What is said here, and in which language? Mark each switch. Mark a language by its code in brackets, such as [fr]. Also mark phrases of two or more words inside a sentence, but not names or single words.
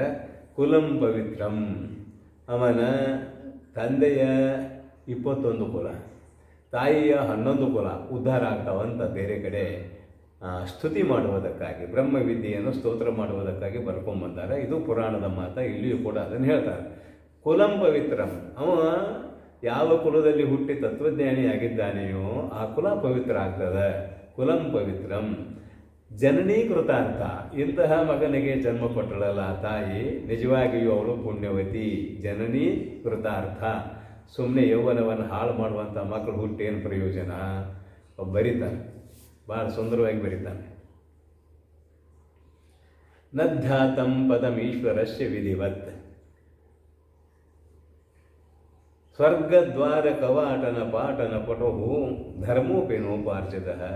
[sa] ಕುಲಂ ಪವಿತ್ರಂ, [kn] ಅವನ ತಂದೆಯ 21 ಕುಲ, ತಾಯಿಯ 11 ಕುಲ ಉದ್ಧಾರ ಆಗ್ತಾವಂತ ಬೇರೆ ಕಡೆ ಸ್ತುತಿ ಮಾಡುವುದಕ್ಕಾಗಿ, ಬ್ರಹ್ಮವಿದ್ಯೆಯನ್ನು ಸ್ತೋತ್ರ ಮಾಡುವುದಕ್ಕಾಗಿ ಬರ್ಕೊಂಬಂದಾರೆ. ಇದು ಪುರಾಣದ ಮಾತ, ಇಲ್ಲಿಯೂ ಕೂಡ ಅದನ್ನು ಹೇಳ್ತಾರೆ. [sa] ಕುಲಂ ಪವಿತ್ರಂ, [kn] ಅವ ಯಾವ ಕುಲದಲ್ಲಿ ಹುಟ್ಟಿ ತತ್ವಜ್ಞಾನಿ ಆಗಿದ್ದಾನೆಯೋ ಆ ಕುಲ ಪವಿತ್ರ ಆಗ್ತದೆ. [sa] ಕುಲಂ ಪವಿತ್ರಂ ಜನನೀ ಕೃತಾರ್ಥ, [kn] ಇಂತಹ ಮಗನಿಗೆ ಜನ್ಮ ಕೊಟ್ಟಳಲ್ಲ ತಾಯಿ, ನಿಜವಾಗಿಯೂ ಅವಳು ಪುಣ್ಯವತಿ. [sa] ಜನನೀ ಕೃತಾರ್ಥ, [kn] ಸುಮ್ಮನೆ ಯೌವನವನ್ನು ಹಾಳು ಮಾಡುವಂಥ ಮಕ್ಕಳು ಹುಟ್ಟೇನು ಪ್ರಯೋಜನ? ಬರೀತಾನೆ, ಭಾಳ ಸುಂದರವಾಗಿ ಬರೀತಾನೆ. [sa] ನಧ್ಯಾತಂ ಪದಮೀಶ್ವರಸ್ಯ ವಿಧಿವತ್, ಸ್ವರ್ಗದ್ವಾರ ಕವಾಟನ ಪಾಟನ ಪಟು ಧರ್ಮೋಪೇನೋಪಾರ್ಜಿತ.